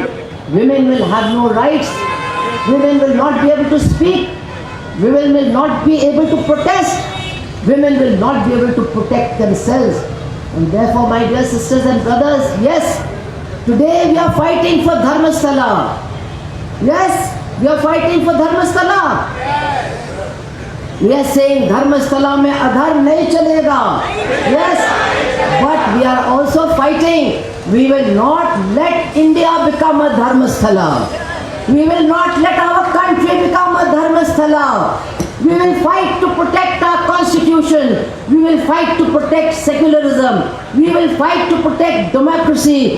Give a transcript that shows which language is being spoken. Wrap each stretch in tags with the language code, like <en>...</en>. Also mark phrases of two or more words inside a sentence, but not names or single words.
<en>Women will have no rights, women will not be able to speak, women will not be able to protest, women will not be able to protect themselves. And therefore, my dear sisters and brothers, yes, today we are fighting for Dharmasthala. Yes, we are fighting for Dharmasthala. We are saying</en> <hi>धर्मस्थल में अधर्म नहीं चलेगा.</hi> <en>Yes, but we are also fighting. We will not let India become a Dharmasthala. We will not let our country become a Dharmasthala. We will fight to protect our constitution. We will fight to protect secularism. We will fight to protect democracy.</en>